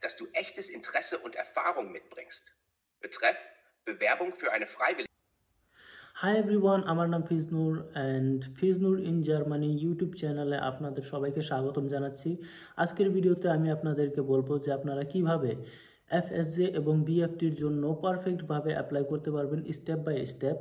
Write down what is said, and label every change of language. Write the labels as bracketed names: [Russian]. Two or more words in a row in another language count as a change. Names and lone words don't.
[German] dass du echtes Interesse und Erfahrung mitbringst. Betreff Bewerbung für eine freiwillige. [English] Hi everyone, [Bangla] আমার নাম ফিজনুর অ্যান্ড ফিজনুর ইন জার্মানি ইউটিউব চ্যানেলে আপনাদের সবাইকে স্বাগতম জানাচ্ছি। আজকের ভিডিওতে আমি আপনাদেরকে বলবো যে আপনারা কিভাবে এফএসজে এবং বিএফটির জন্য পারফেক্টভাবে অ্যাপ্লাই করতে পারবেন [English] step by step.